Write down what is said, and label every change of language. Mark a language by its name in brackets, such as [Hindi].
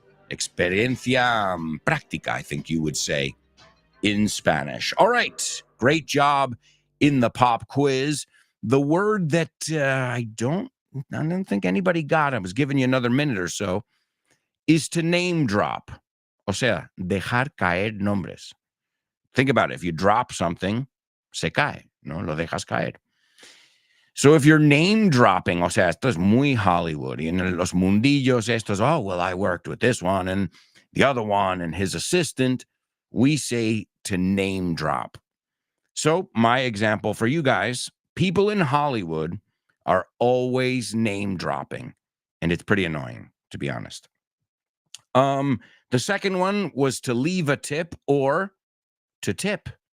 [Spanish] Experiencia práctica, [English] I think you would say in Spanish. All right, great job in the pop quiz. The word that I don't think anybody got, I was giving you another minute or so, is to name drop. [Spanish] O sea, dejar caer nombres. [English] Think about it. If you drop something, [Spanish] se cae, ¿no? Lo dejas caer. [English] So if you're name dropping, [Spanish] o sea, esto es muy Hollywood. Y en los mundillos estos, [English] oh, well, I worked with this one and the other one and his assistant. We say to name drop. So my example for you guys, people in Hollywood are always name dropping. And it's pretty annoying, to be honest. The second one was to leave a tip or to tip.